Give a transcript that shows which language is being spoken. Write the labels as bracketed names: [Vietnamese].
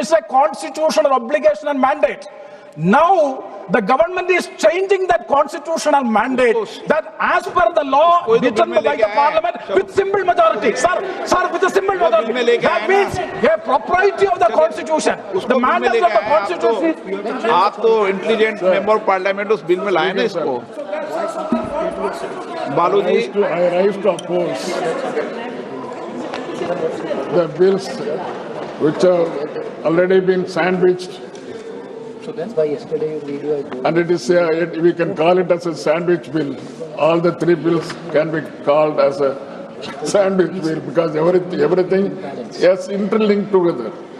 [English] It's a constitutional obligation and mandate. Now the government is changing that constitutional mandate, that as per the law determined by the parliament with simple majority. Sir, with a simple majority. That means a propriety of the constitution. The mandate of the constitution. [Hindi] आप तो intelligent member of parliament उस bill में लाए ना इसको। Baluji, [English] I rise to oppose the bills which have already been sandwiched. So that's why yesterday video I And it is, we can call it as a sandwich bill. All the 3 bills can be called as a sandwich bill because everything is interlinked together.